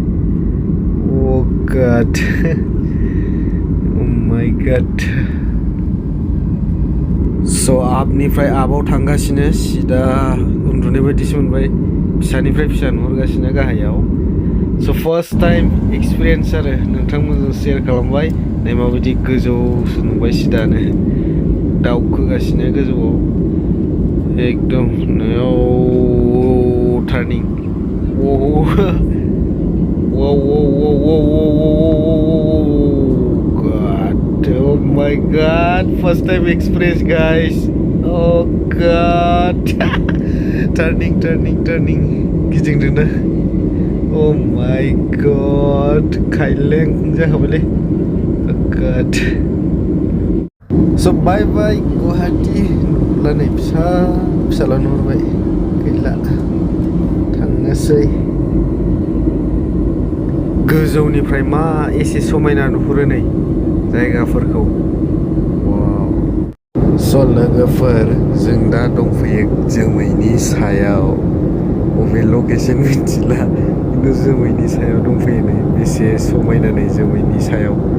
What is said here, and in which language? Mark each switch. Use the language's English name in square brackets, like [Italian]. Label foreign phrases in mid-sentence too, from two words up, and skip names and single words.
[English] God my God [Bodo] स' आपनिफ्राय आपआव थांगासिनो सिदा उन्दुनाय बायदिसो मोनबाय फिसानिफ्राय फिसा नुहुरगासिनो गाहायाव स' [English] first time experience [Bodo] आरो नोंथांमोनजों शेयार खालामबाय नै माबायदि गोजौसो नुबाय सिदानो दावखोगासिनो गोजौआव एकदम [English] टार्निं God, oh my God, first time experience guys, oh God, turning [Bodo] गिदिंदों ना [English] oh my God, [Bodo] खायलें जाखाबायलै [English] oh God so bye [Bodo] गुवाहाटी नुला नै फिसाला नुहुरबाय गैला थांनोसै गोजौनिफ्राय मा एसे समायना नुहुरो नै जायगाफोरखौ स' लोगोफोर जों दा दंफैयो जोमैनि सायाव बबे लकेसन मिथिला खिन्थु जोमैनि सायाव दंफैयो नै बेसे समायना नै जोमैनि सायाव